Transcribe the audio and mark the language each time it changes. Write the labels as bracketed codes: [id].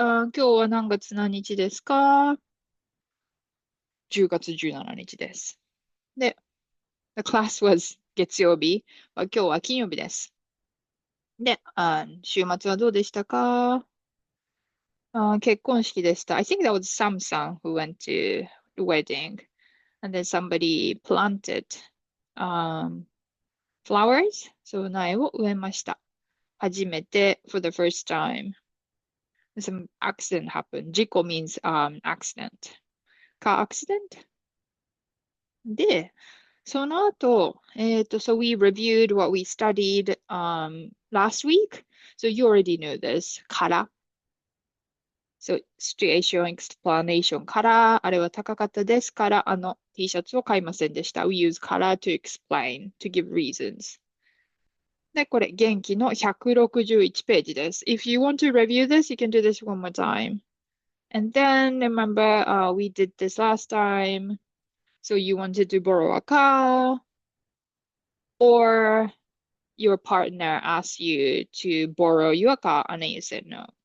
[ja] 今日は何月何日ですか？ 10月17日です。 [en] で、the class was 月曜日。 [ja] 今日は金曜日です。で、週末はどうでしたか？結婚式でした。 [en] I think that was Sam sa who went to the wedding. And then somebody planted flowers. [ja] そう苗を植えました。初めて [en] for the first time. Some accident happened. 事故 means accident. Car accident? [ja] で、その後、 [en] so we reviewed what we studied last week. So you already know this. [ja] から。 [en] So situation explanation から、 [ja] あれは高かったですから、T シャツを買いませんでした。 [en] We use から to explain, to give reasons. [ja] で、これ、元気の161ページです。 [en] If you want to review this, you can do this one more time. And then remember, we did this last time. So you wanted to borrow a car, or your partner asked you to borrow your car, and then you said no.